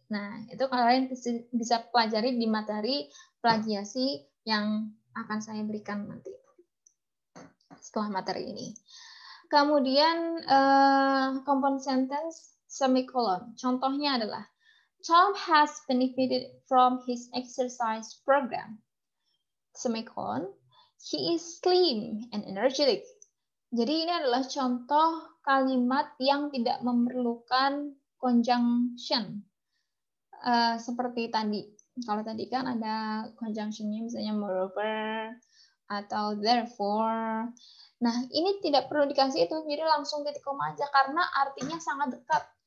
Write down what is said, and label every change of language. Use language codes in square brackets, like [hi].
[id] Nah, itu kalian bisa pelajari di materi plagiasi yang akan saya berikan nanti setelah materi ini. Kemudian compound sentence semicolon. Contohnya adalah [en] Tom has benefited from his exercise program. Semicolon. He is slim and energetic. [id] Jadi ini adalah contoh kalimat yang tidak memerlukan conjunction. Seperti tadi. Kalau tadi kan ada conjunctionnya misalnya moreover atau therefore. Nah, ini tidak perlu dikasih itu, jadi langsung titik koma aja karena artinya sangat dekat.